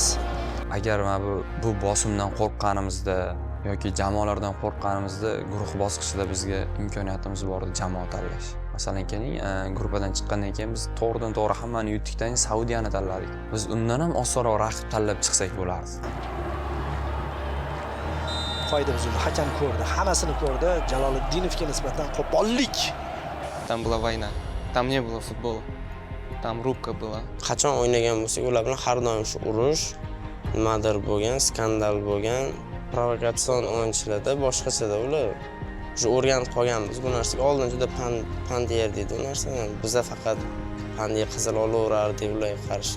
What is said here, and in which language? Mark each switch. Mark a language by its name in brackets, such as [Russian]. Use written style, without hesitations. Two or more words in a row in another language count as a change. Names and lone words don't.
[Uzbek] Agar mana bu bosimdan qo'rqqanimizda yoki jamoalardan qo'rqqanimizda guruh bosqichida bizga imkoniyatimiz bor edi jamoa tanlash. Masalan, keling, gruppadan chiqqandan keyin biz to'g'ridan-to'g'ri hammani yutdikdan keyin Saudiyani tanladik. Biz undan ham osonroq raqib tanlab chiqsak bo'lardi. Qoida buzildi, hakam ko'rdi, hammasini ko'rdi. Jaloliddinovga nisbatan qo'pollik. [Russian] Там была война. Там не было футбола. Там рубка была. [Uzbek] Qachon o'ynagan bo'lsak, ular bilan har doim shu urush, nimadir bo'lgan, skandal bo'lgan, provokatsion o'yinchilarda boshqachada ular. Shu o'rganib qolganmiz bu narsaga. Oldin juda pand yerdik bu narsani. Bizda faqat pandga qizil olaverardik ularga qarshi.